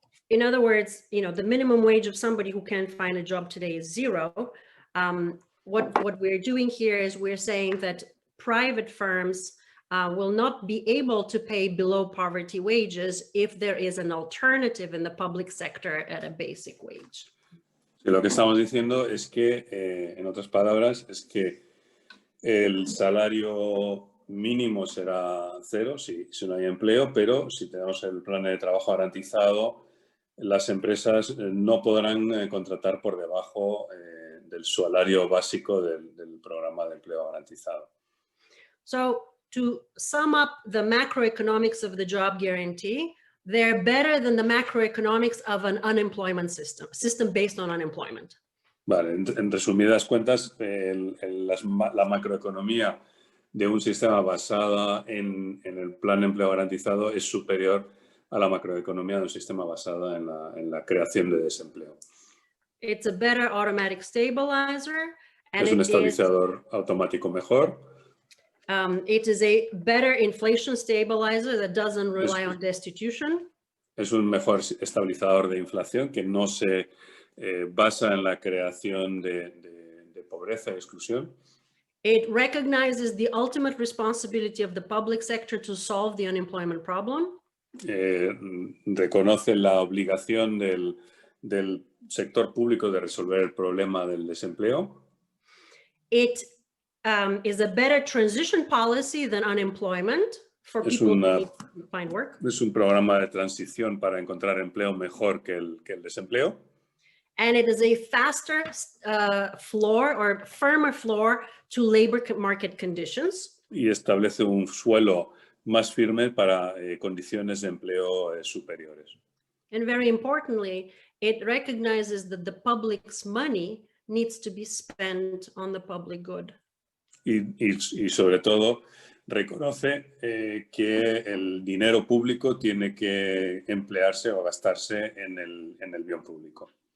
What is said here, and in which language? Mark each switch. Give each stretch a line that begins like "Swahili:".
English: In other words, the minimum wage of somebody who can't find a job today is zero. What we're doing here is we're saying that private firms will not be able to pay below poverty wages if there is an alternative in the public sector at a basic wage.
Spanish: Lo que estamos diciendo es que, en otras palabras, es que el salario mínimo será cero si no hay empleo, pero si tenemos el plan de trabajo garantizado, las empresas no podrán contratar por debajo del salario básico del programa de empleo garantizado.
English: So to sum up the macroeconomics of the job guarantee, they're better than the macroeconomics of an unemployment system based on unemployment.
Spanish: Vale, en resumidas cuentas, la macroeconomía de un sistema basada en el plan de empleo garantizado es superior a la macroeconomía de un sistema basada en la creación de desempleo.
English: It's a better automatic stabilizer. And
Spanish: es un estabilizador automático mejor.
English: It is a better inflation stabilizer that doesn't rely on destitution.
Spanish: Es un mejor estabilizador de inflación que no se basa en la creación de pobreza y exclusión.
English: It recognizes the ultimate responsibility of the public sector to solve the unemployment problem.
Spanish: Reconoce la obligación del sector público de resolver el problema del desempleo.
English: It is a better transition policy than unemployment for people who need to find work.
Spanish: Es un programa de transición para encontrar empleo mejor que el desempleo.
English: And it is a faster floor or firmer floor to labor market conditions.
Spanish: Y establece un suelo más firme para condiciones de empleo superiores.
English: And very importantly, it recognizes that the public's money needs to be spent on the public good.
Spanish: Y sobre todo reconoce que el dinero público tiene que emplearse o gastarse en el bien público.